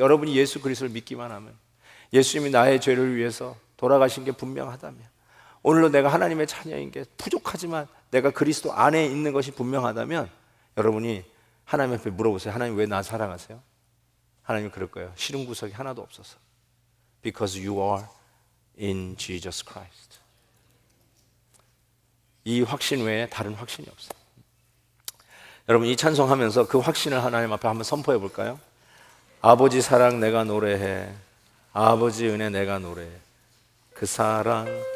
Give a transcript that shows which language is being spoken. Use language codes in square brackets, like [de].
[ko] 여러분이 예수 그리스도를 믿기만 하면, 예수님이 나의 죄를 위해서 돌아가신 게 분명하다면, 오늘로 내가 하나님의 자녀인 게 부족하지만 내가 그리스도 안에 있는 것이 분명하다면, 여러분이 하나님 앞에 물어보세요. 하나님 왜 나 사랑하세요? 하나님이 그럴 거예요. 싫은 구석이 하나도 없어서. [en] Because you are in Jesus Christ. [ko] 이 확신 외에 다른 확신이 없어요. 여러분, 이 찬송하면서 그 확신을 하나님 앞에 한번 선포해 볼까요? 아버지 사랑 내가 노래해, 아버지 은혜 내가 노래해, 그 사랑.